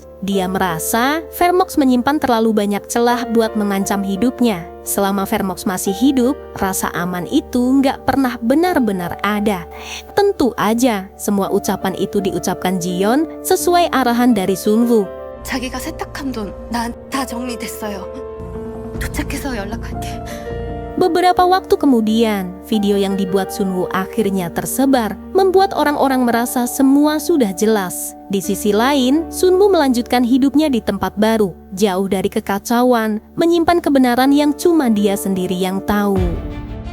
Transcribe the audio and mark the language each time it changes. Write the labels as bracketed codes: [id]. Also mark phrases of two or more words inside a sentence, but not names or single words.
[id] Dia merasa Vermox menyimpan terlalu banyak celah buat mengancam hidupnya. Selama Vermox masih hidup, rasa aman itu nggak pernah benar-benar ada. Tentu aja, semua ucapan itu diucapkan Jion sesuai arahan dari Sunwoo. [ko] 자기가 세탁한 돈 난 다 정리됐어요. 도착해서 연락할게. [id] Beberapa waktu kemudian, video yang dibuat Sunwoo akhirnya tersebar, membuat orang-orang merasa semua sudah jelas. Di sisi lain, Sunwoo melanjutkan hidupnya di tempat baru, jauh dari kekacauan, menyimpan kebenaran yang cuma dia sendiri yang tahu.